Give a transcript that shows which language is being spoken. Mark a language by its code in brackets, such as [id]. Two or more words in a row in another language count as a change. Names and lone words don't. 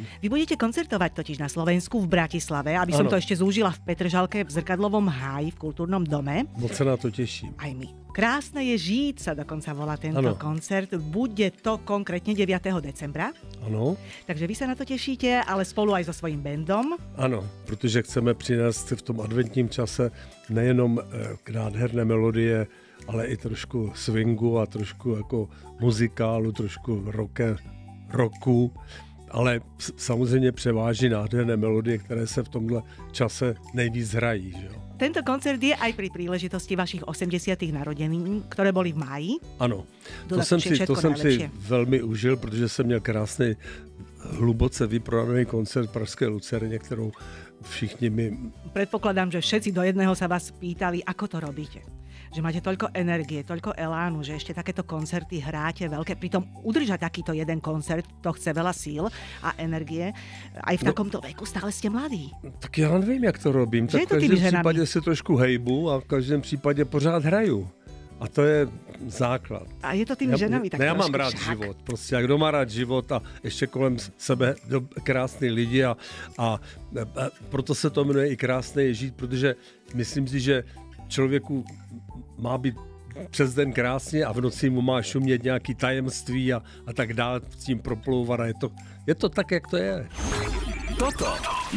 [sk] Vy budete koncertovať totiž na Slovensku v Bratislave, aby som to ešte zúžila v Petržalke v Zrkadlovom háji v kultúrnom dome. Moc sa na to teším. Aj my. Krásne je žiť, sa dokonca volá tento koncert. Bude to konkrétne 9. decembra. [cs] Ano. [sk] Takže vy sa na to tešíte, ale spolu aj so svojím bandom. [cs] Ano, protože chceme přinést v tom adventním čase nejenom nádherné melodie, ale i trošku swingu a trošku jako muzikálu, trošku rocku, ale samozřejmě převáží nádherné melodie, které se v tomhle čase nejvíc hrají. Že jo? [sk] Tento koncert je aj pri príležitosti vašich 80. narodenín, ktoré boli v máji. [cs] Ano, to jsem si velmi užil, protože jsem měl krásný, hluboce vyprodaný koncert v Pražské Lucerně, kterou všichni mi... [sk] Predpokladám, že všetci do jedného sa vás pýtali, ako to robíte. Že máte toľko energie, toľko elánu, že ešte takéto koncerty hráte veľké. Pritom udržať takýto jeden koncert, to chce veľa síl a energie. Aj v takomto veku stále ste mladí. [cs] Tak já nevím, jak to robím. Tak v každém případě si trošku hejbu a v každém případě pořád hraju. A to je základ. [sk] A je to tými ženami tak [cs] já mám trošku rád však. život. Prostě a kdo má rád život a ještě kolem sebe krásný lidi a proto se to jmenuje i krásné je žít, protože myslím si, že člověku má být přes den krásně a v noci mu má šumět nějaký tajemství a tak dále s tím proplouvat a je to tak, jak to je.